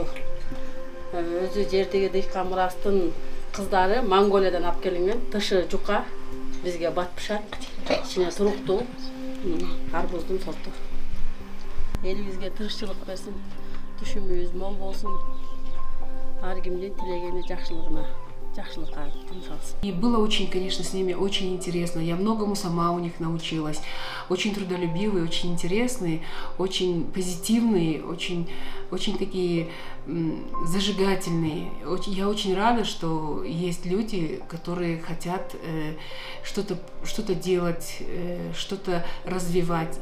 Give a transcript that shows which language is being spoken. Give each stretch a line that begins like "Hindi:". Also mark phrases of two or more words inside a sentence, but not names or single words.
Kyrgyz: Өзү жердеги дыйкан мурастын кыздары Монголиядан алып келинген, тышы жука, бизге батпышат, ичине туруктуу арбуздун сорту. Элибизге тырышчылык берсин, түшүмүбүз мол болсун. Ар кимдин тилегени жакшылыкка жумшалсын.
Russian: И было очень, конечно, с ними очень интересно. Я многому сама у них научилась. Очень трудолюбивые, очень интересные, очень позитивные, очень такие зажигательные. Я очень рада, что есть люди, которые хотят что-то делать, что-то развивать.